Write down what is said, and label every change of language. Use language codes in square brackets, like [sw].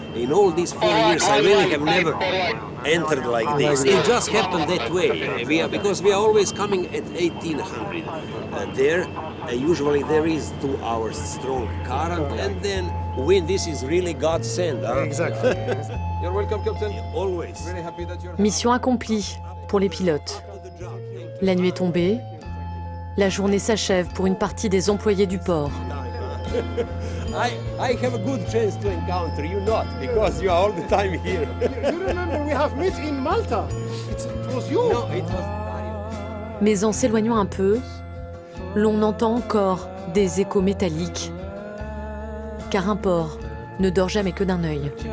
[en] In all these 4 years, I really have never entered like this. It just happened that way, because we are always coming at 1800. There, usually there is 2 hours strong current, and then wind. This is really God sent. Huh? Exactly. You're welcome, Captain. Always. Really happy that you're... [fr] Mission accomplie pour les pilotes. La nuit est tombée. La journée s'achève pour une partie des employés du port. [en] I have a good chance to encounter you, not because you are all the time here. You remember we have met in Malta. It was you. No, it was... [fr] Mais en s'éloignant un peu, l'on entend encore des échos métalliques. Car un port ne dort jamais que d'un œil.